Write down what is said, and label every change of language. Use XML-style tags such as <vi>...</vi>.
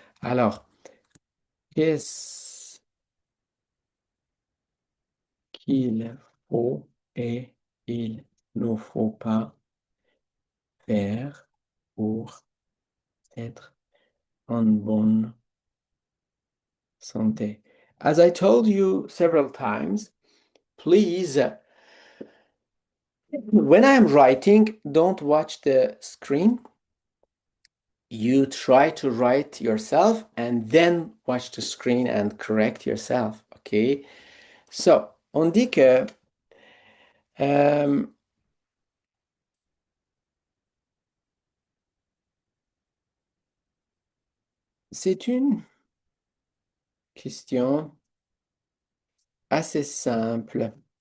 <fr>Alors, qu'est-ce qu'il faut et il ne faut pas faire pour être en bonne santé?</fr> <en>As I told you several times, please, when I'm writing, don't watch the screen. You try to write yourself and then watch the screen and correct yourself. Okay?</en> <fr>So, on dit que c'est une question assez simple.</fr>